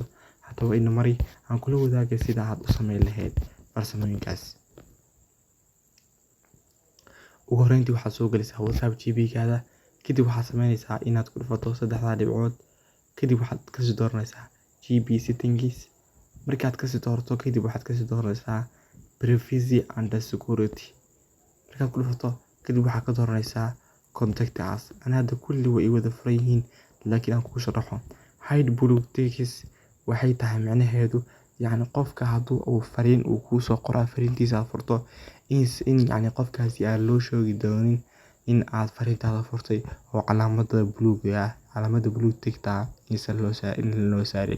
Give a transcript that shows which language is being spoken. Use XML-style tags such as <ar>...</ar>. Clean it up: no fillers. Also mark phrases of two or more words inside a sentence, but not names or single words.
<so>Haddaba ina mari aan kula wadaagay sida aad u sameyn lahayd farsamooyinkaas. Ugu horreyntii waxaad soo galaysaa WhatsApp GB-gaada kadib waxaad sameynaysaa inaad ku dhufato saddexda dhibcood kadib waxaad ka sii dooranaysaa GB settings. Markaad ka sii doorato kadib waxaad ka sii dooranaysaa</so> <en>privacy and security.</en> <so>Markaad ku dhufato kadib waxaad ka dooranaysaa</so> <en>contact us.</en> <so>Hadda kulli way wada furan yihiin laakiin aan ku sharaxo</so> <en>hide blue ticks</en> <so>waxay tahay macnaheedu qofka hadduu uu fariin uu ku soo qoraa fariintiisa furto in qofkaasi aan loo sheegi doonin in aad fariintaada furtay oo calaamada</so> <en>blue tick</en> <so>ta loo saarin.</so>